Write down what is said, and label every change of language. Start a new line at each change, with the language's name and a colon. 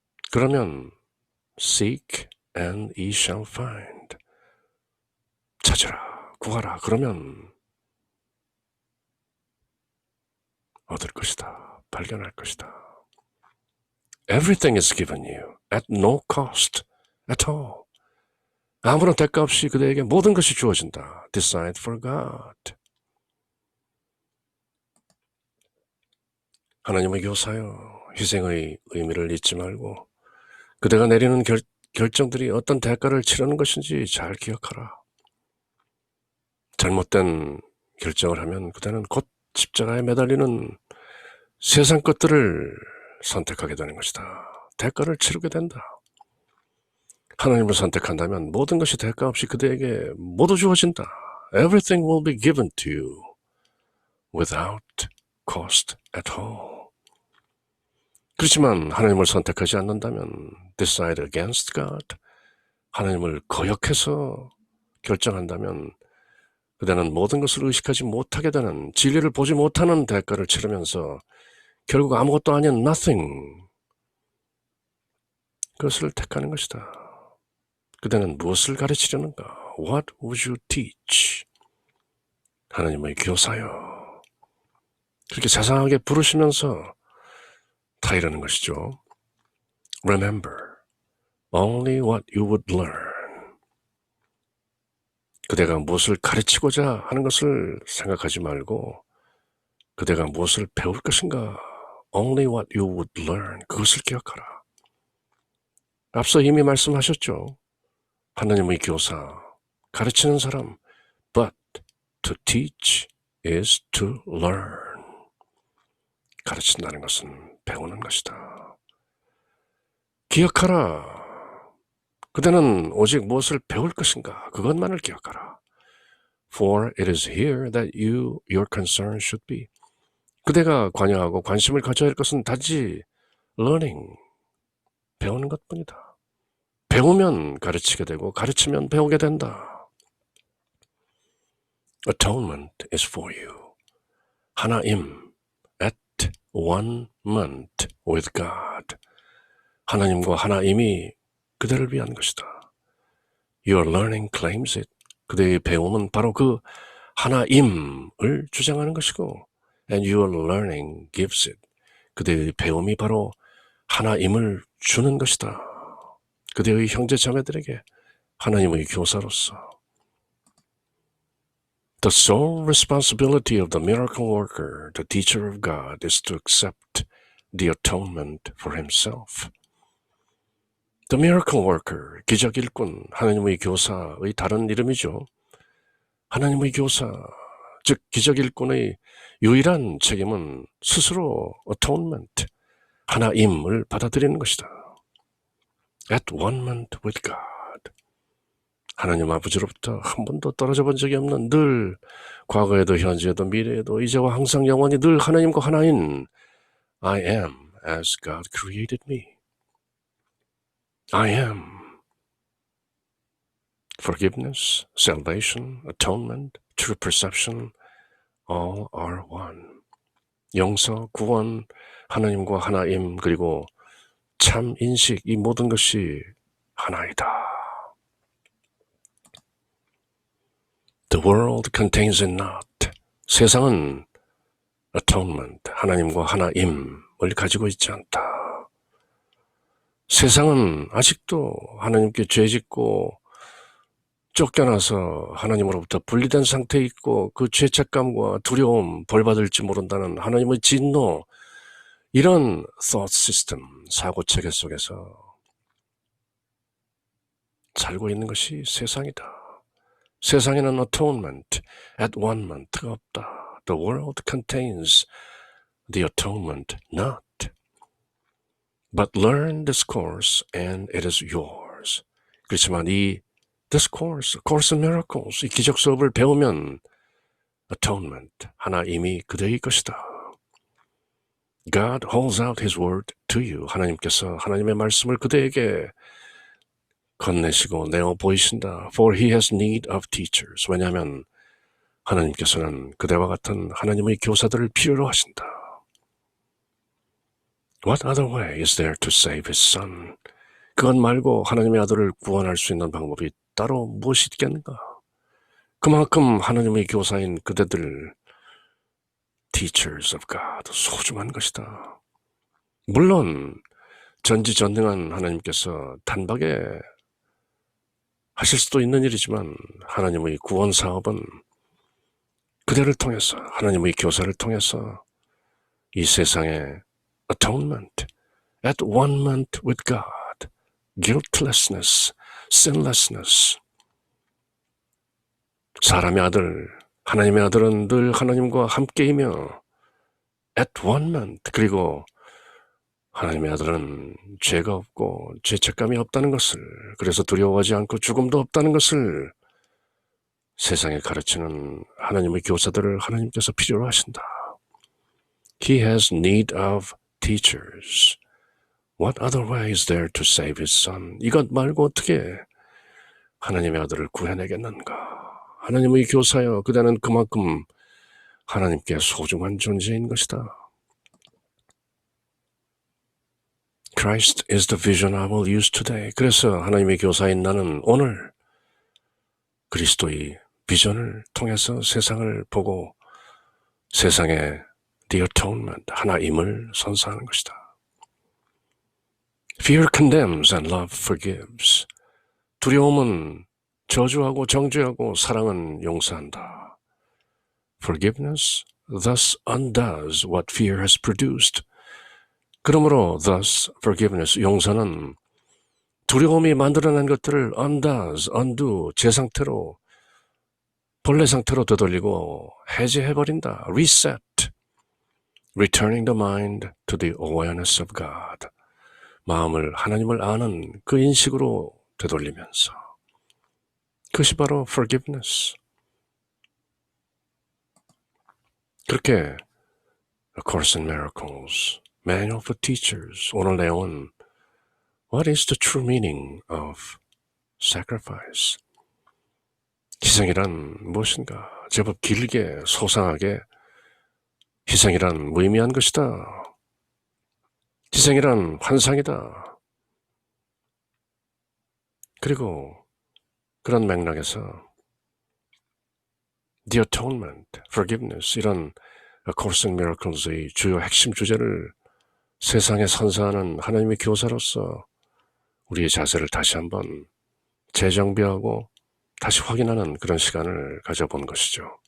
Korean: 그러면
English: seek and ye shall find.
Korean: 찾으라, 구하라. 그러면 얻을 것이다. 발견할 것이다.
English: Everything is given you at no cost at all.
Korean: 아무런 대가 없이 그대에게 모든 것이 주어진다.
English: Decide for God.
Korean: 하나님의 교사여, 희생의 의미를 잊지 말고 그대가 내리는 결정들이 어떤 대가를 치르는 것인지 잘 기억하라. 잘못된 결정을 하면 그대는 곧 십자가에 매달리는 세상 것들을 선택하게 되는 것이다. 대가를 치르게 된다. 하나님을 선택한다면 모든 것이 대가 없이 그대에게 모두 주어진다.
English: Everything will be given to you without cost at all.
Korean: 그렇지만 하나님을 선택하지 않는다면
English: decide against God,
Korean: 하나님을 거역해서 결정한다면 그대는 모든 것을 의식하지 못하게 되는, 진리를 보지 못하는 대가를 치르면서 결국 아무것도 아닌 nothing, 그것을 택하는 것이다. 그대는 무엇을 가르치려는가?
English: What would you teach?
Korean: 하나님의 교사여. 그렇게 자상하게 부르시면서 다 이러는 것이죠.
English: Remember only what you would learn.
Korean: 그대가 무엇을 가르치고자 하는 것을 생각하지 말고 그대가 무엇을 배울 것인가?
English: Only what you would learn.
Korean: 그것을 기억하라. 앞서 이미 말씀하셨죠. 하나님의 교사, 가르치는 사람.
English: But to teach is to learn.
Korean: 가르친다는 것은 배우는 것이다. 기억하라. 그대는 오직 무엇을 배울 것인가? 그것만을 기억하라.
English: For it is here that your concern should be.
Korean: 그대가 관여하고 관심을 가져야 할 것은 단지 learning, 배우는 것뿐이다. 배우면 가르치게 되고 가르치면 배우게 된다.
English: Atonement is for you. 하나임, at one month with God.
Korean: 하나님과 하나임이 그대를 위한 것이다.
English: Your learning claims it.
Korean: 그대의 배움은 바로 그 하나임을 주장하는 것이고,
English: and your learning gives it.
Korean: 그대의 배움이 바로 하나임을 주는 것이다. 그대의 형제 자매들에게 하나님의 교사로서.
English: The sole responsibility of the miracle worker, the teacher of God, is to accept the atonement for himself. The miracle worker,
Korean: 기적 일꾼, 하나님의 교사의 다른 이름이죠. 하나님의 교사, 즉 기적 일꾼의 유일한 책임은 스스로 atonement, 하나임을 받아들이는 것이다.
English: At one month with God.
Korean: 하나님 아버지로부터 한 번도 떨어져 본 적이 없는, 늘 과거에도 현재에도 미래에도 이제와 항상 영원히 늘 하나님과 하나인
English: I am as God created me. I am. Forgiveness, salvation, atonement, true perception, all are one.
Korean: 용서, 구원, 하나님과 하나임, 그리고 참 인식, 이 모든 것이 하나이다.
English: The world contains it not.
Korean: 세상은 atonement, 하나님과 하나임을 가지고 있지 않다. 세상은 아직도 하나님께 죄짓고 쫓겨나서 하나님으로부터 분리된 상태에 있고 그 죄책감과 두려움, 벌받을지 모른다는 하나님의 진노, 이런 thought system, 사고체계 속에서 살고 있는 것이 세상이다. 세상에는 atonement, at one mont가 없다.
English: The world contains the atonement not. But learn this course and it is yours.
Korean: 그렇지만 이 this course, Course in Miracles, 이 기적 수업을 배우면 atonement, 하나님이 그대의 것이다.
English: God holds out His word to you.
Korean: 하나님께서 하나님의 말씀을 그대에게 건네시고 내어 보이신다.
English: For He has need of teachers.
Korean: 왜냐하면 하나님께서는 그대와 같은 하나님의 교사들을 필요로 하신다.
English: What other way is there to save His Son?
Korean: 그것 말고 하나님의 아들을 구원할 수 있는 방법이 따로 무엇이 있겠는가? 그만큼 하나님의 교사인 그대들 teachers of God, 소중한 것이다. 물론 전지전능한 하나님께서 단박에 하실 수도 있는 일이지만 하나님의 구원 사업은 그대를 통해서, 하나님의 교사를 통해서 이 세상에 atonement,
English: at one month with God, guiltlessness, sinlessness.
Korean: 사람의 아들, 하나님의 아들은 늘 하나님과 함께이며 at one month, 그리고 하나님의 아들은 죄가 없고 죄책감이 없다는 것을, 그래서 두려워하지 않고 죽음도 없다는 것을 세상에 가르치는 하나님의 교사들을 하나님께서 필요로 하신다.
English: He has need of teachers. What other way is there to save his son?
Korean: 이것 말고 어떻게 하나님의 아들을 구해내겠는가? 하나님의 교사여, 그대는 그만큼 하나님께 소중한 존재인 것이다.
English: Christ is the vision I will use today.
Korean: 그래서 하나님의 교사인 나는 오늘 그리스도의 비전을 통해서 세상을 보고 세상에 the atonement, 하나임을 선사하는 것이다.
English: Fear condemns and love forgives.
Korean: 두려움은 저주하고 정죄하고 사랑은 용서한다.
English: Forgiveness thus undoes what fear has produced.
Korean: 그러므로 thus forgiveness, 용서는 두려움이 만들어낸 것들을 undoes, undo, 제 상태로, 본래 상태로 되돌리고 해제해버린다.
English: Reset, returning the mind to the awareness of God.
Korean: 마음을 하나님을 아는 그 인식으로 되돌리면서 그것이 바로 forgiveness. 그렇게 A Course in Miracles, Manual for Teachers. 오늘 내용은
English: What is the true meaning of sacrifice?
Korean: 희생이란 무엇인가? 제법 길게 소상하게 희생이란 무의미한 것이다. 희생이란 환상이다. 그리고 그런 맥락에서 The Atonement, Forgiveness 이런 A Course in Miracles의 주요 핵심 주제를 세상에 선사하는 하나님의 교사로서 우리의 자세를 다시 한번 재정비하고 다시 확인하는 그런 시간을 가져본 것이죠.